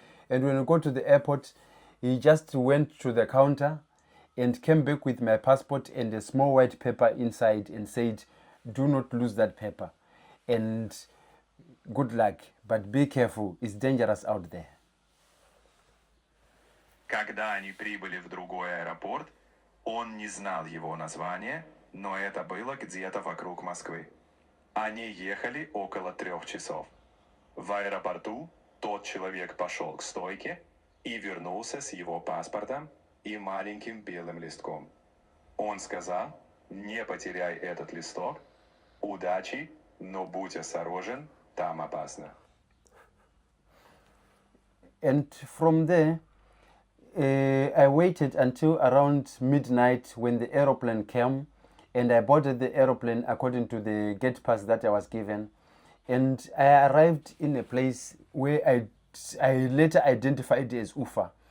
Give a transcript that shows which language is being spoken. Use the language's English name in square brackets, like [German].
[English] And when we got to the airport, he just went to the counter and came back with my passport and a small white paper inside and said, "Do not lose that paper. And good luck, but be careful, it's dangerous out there." [Russian] Когда они прибыли в другой аэропорт, он не знал его название, но это было где-то вокруг Москвы. Они ехали около 3 часов. В аэропорту тот человек пошел к стойке и вернулся с его паспортом и маленьким белым листком. Он сказал: "Не потеряй этот листок, удачи, но будь осторожен, там опасно." [English] And from there, I waited until around midnight when the aeroplane came, and I boarded the aeroplane according to the gate pass that I was given. And I arrived in a place where I later identified as Ufa.